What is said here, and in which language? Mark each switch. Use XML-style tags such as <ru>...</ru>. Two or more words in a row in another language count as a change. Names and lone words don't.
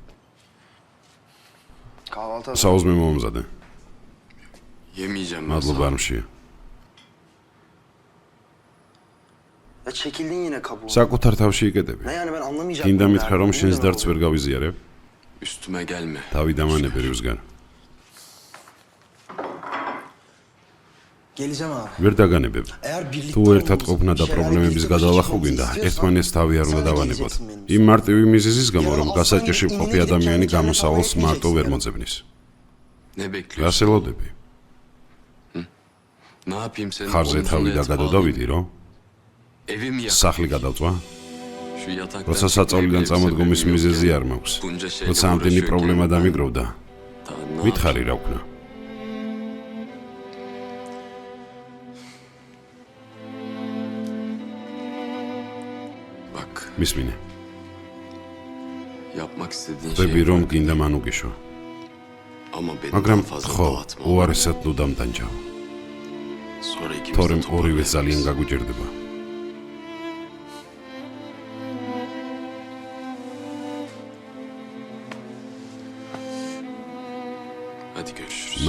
<tr>kahvaltı hazır.</tr> <ka>საუზმე მომზადე.</ka> <tr>Yemeyeceğim ben.</tr> <ka>მადლობა არმშია.</ka> <tr>Ya çekildin yine kabuğu.</tr> <ka>საკუთარ თავში იკეტები.</ka> <tr>Ne yani ben anlamayacağım.</tr> <ka>გინდა მითხრა რომ შენს დარდს ვერ გავიზიარებ?</ka> <tr>Üstüme gelme.</tr> <ka>თავი დამანები რუსგან.</ka> <tr>Geleceğim abi.</tr> <ka>ვერ დაგანებებ.</ka> <tr>Eğer birlikte</tr> <ka>თუ ერთად ყოფნა და პრობლემების გადალახვა გვინდა, ერთმანეთს თავი არ უნდა დავანებოთ. იმ მარტივი მიზეზის გამო, რომ გასაჭირში მყოფი ადამიანი გამოსავალს მარტო ვერ მოძებნის.</ka> <tr>Ne bekliyorsun?</tr> <ka>რას ელოდები?</ka> <tr>Ne yapayım senin</tr> <ka>ხარზე</ka> <tr>omzuna</tr> <ka>თავი და</ka> <tr>yatıp</tr> <ka>გადავდავიდი, რომ</ka> <tr>Evim yak.</tr> <ka>სახლი გადავწვა?</ka> <tr>Şu yataktan</tr> <ka>როცა</ka> <tr>çıkmaya</tr> <ka>საწოლიდან</ka> <tr>bile</tr> <ka>წამოდგომის</ka> <tr>sebebim yok</tr> <ka>მიზეზი</ka> <tr>ya.</tr> <ka>არ მაქვს.</ka> <tr>Bunca şeyle</tr> <ka>როცა ამდენი</ka> <tr>uğraşıyorken</tr> <ka>პრობლემა</ka> <tr>ben</tr> <ka>დამიგროვდა,</ka> <tr>daha ne yapayım?</tr> <ka>მითხარი რა ვქნა.</ka> <tr>Bak</tr> <ka>მისმინე.</ka> <tr>yapmak istediğin</tr> <ka>ხვები</ka> <tr>şey</tr> <ka>რომ</ka> <tr>var.</tr> <ka>გინდა მანუგიშო,</ka> <tr>Ama beni</tr> <ka>მაგრამ</ka> <tr>daha fazla</tr> <ka>ხო,</ka> <tr>dağıtma.</tr> <ka>უარესად ნუ დამტანჯავ.</ka> <tr>Sonra ikimiz</tr> <ka>თორემ</ka> <tr>de</tr> <ka>ორივე</ka> <tr>toparlayarız.</tr> <ka>ძალიან გაგვიჭირდება.</ka> <tr>Hadi görüşürüz.</tr>